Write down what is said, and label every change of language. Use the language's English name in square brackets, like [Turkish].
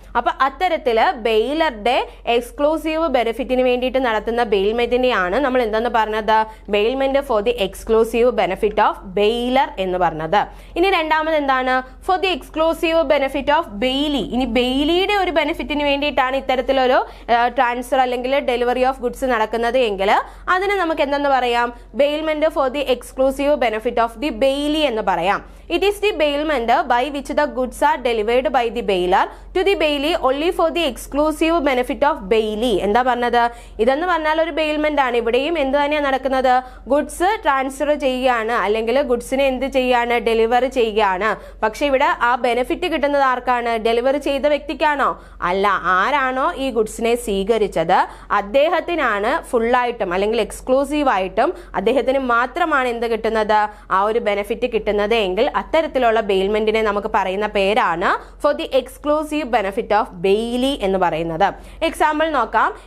[Malayalam] അപ്പൊ അത്തരത്തില് ബെയിലറുടെ എക്സ്ക്ലൂസീവ് ബെനിഫിറ്റിന് വേണ്ടിയിട്ട് നടത്തുന്ന ബെയിൽമെന്റിനെയാണ് നമ്മൾ എന്തെന്ന് പറഞ്ഞത്, [English] bailment for the exclusive benefit of bailor [Malayalam] എന്ന് പറഞ്ഞത്. ഇനി രണ്ടാമത് എന്താണ്, [English] For the exclusive benefit of bailee. [Malayalam] ഇനി ബെയിലിയുടെ ഒരു ബെനിഫിറ്റിന് വേണ്ടിയിട്ടാണ് ഇത്തരത്തിലൊരു ട്രാൻസ്ഫർ അല്ലെങ്കിൽ ഡെലിവറി ഓഫ് ഗുഡ്സ് നടക്കുന്നത് എങ്കിൽ അതിന് നമുക്ക് എന്തെന്ന് പറയാം, [English] bailment for the exclusive benefit of the bailee [Malayalam] എന്ന് പറയാം. [English] It is the bailment by which the goods are delivered by the bailor to the bailey only for the exclusive benefit of bailey. [Malayalam] എന്താ പറഞ്ഞത്, ഇതെന്ന് പറഞ്ഞാൽ ഒരു bailment ആണ്. ഇവിടെയും എന്ത് തന്നെയാണ് നടക്കുന്നത്, ഗുഡ്സ് ട്രാൻസ്ഫർ ചെയ്യുകയാണ് അല്ലെങ്കിൽ ഗുഡ്സിനെ എന്ത് ചെയ്യാണ്, ഡെലിവറി ചെയ്യുകയാണ്. പക്ഷെ ഇവിടെ ആ ബെനിഫിറ്റ് കിട്ടുന്നത് ആർക്കാണ്, ഡെലിവറി ചെയ്ത വ്യക്തിക്കാണോ, അല്ല. ആരാണോ ഈ ഗുഡ്സിനെ സ്വീകരിച്ചത് അദ്ദേഹത്തിനാണ് ഫുള്ളായിട്ടും അല്ലെങ്കിൽ എക്സ്ക്ലൂസീവായിട്ടും അദ്ദേഹത്തിന് മാത്രമാണ് എന്ത് കിട്ടുന്നത്, ആ ഒരു ബെനിഫിറ്റ് കിട്ടുന്നത് എങ്കിൽ അത്തരത്തിലുള്ള ബെയിൽമെന്റിനെ നമുക്ക് പറയുന്ന പേരാണ് [English] for the exclusive benefit of bailee [Malayalam] എന്ന് പറയുന്നത്. എക്സാമ്പിൾ നോക്കാം.